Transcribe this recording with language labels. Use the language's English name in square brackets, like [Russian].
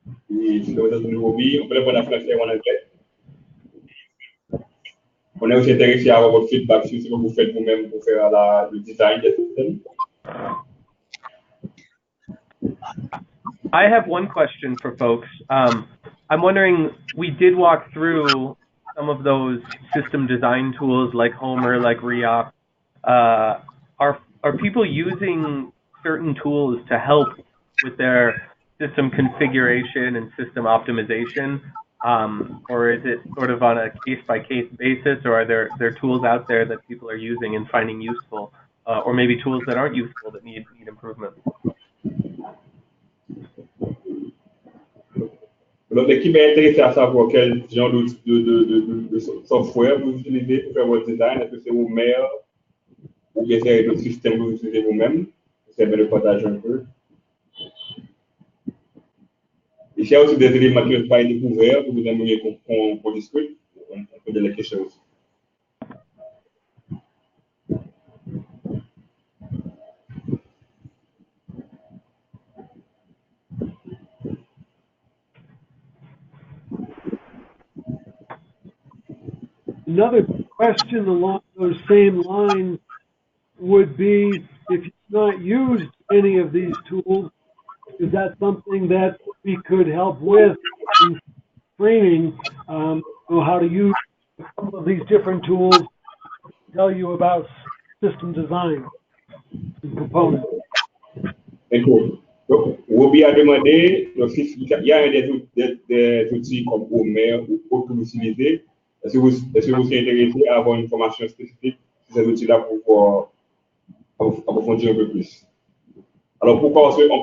[French] Et si vous êtes de nouveau, on peut répondre en français ou en anglais. On est aussi intéressé à avoir votre feedback sur ce que vous faites vous-même pour faire le design des systèmes. [English] I have one question for folks. I'm wondering, we did walk through some of those system design tools like Homer, like Reop. Are people using certain tools to help with their system configuration and system optimization? Or is it sort of on a case-by-case basis, or are there tools out there that people are using and finding useful, or maybe tools that aren't useful that need improvement? [French] Donc, l'équipe est intéressée à savoir quel genre de software vous utilisez pour faire votre design. Est-ce que c'est vous-même ou bien c'est d'autres systèmes que vous utilisez vous-même? C'est bien de partager un peu. Et s'il y a aussi des éléments qui n'ont pas été couverts, que vous aimeriez qu'on discute, on peut dire les questions aussi. [English] Another question along those same lines would be, if you've not used any of these tools, is that something that we could help with in training, how to use some of these different tools, tell you about system design and components? [French] Donc, Roby a demandé, donc, il y a des outils comme Homer ou autres que vous utilisez. Est-ce que vous serez intéressé à avoir une formation spécifique sur ces outils-là pour approfondir un peu plus? Alors, pourquoi?